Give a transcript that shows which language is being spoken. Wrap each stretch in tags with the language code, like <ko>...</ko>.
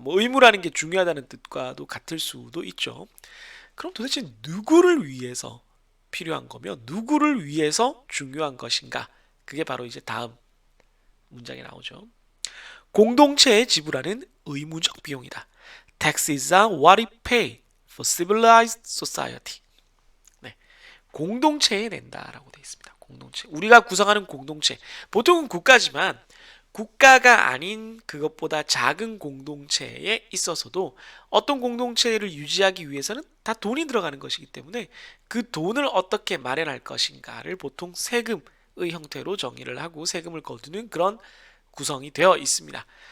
<ko>뭐 의무라는 게 중요하다는 뜻과도 같을 수도 있죠. 그럼 도대체 누구를 위해서 필요한 거며 누구를 위해서 중요한 것인가? 그게 바로 이제 다음 문장에 나오죠. 공동체에 지불하는 의무적 비용이다.</ko> <en>Taxes are what we pay for civilized society.</en> <ko>네, 공동체에 낸다라고 되어 있습니다. 공동체. 우리가 구성하는 공동체. 보통은 국가지만 국가가 아닌 그것보다 작은 공동체에 있어서도 어떤 공동체를 유지하기 위해서는 다 돈이 들어가는 것이기 때문에 그 돈을 어떻게 마련할 것인가를 보통 세금의 형태로 정의를 하고 세금을 거두는 그런 구성이 되어 있습니다.</ko>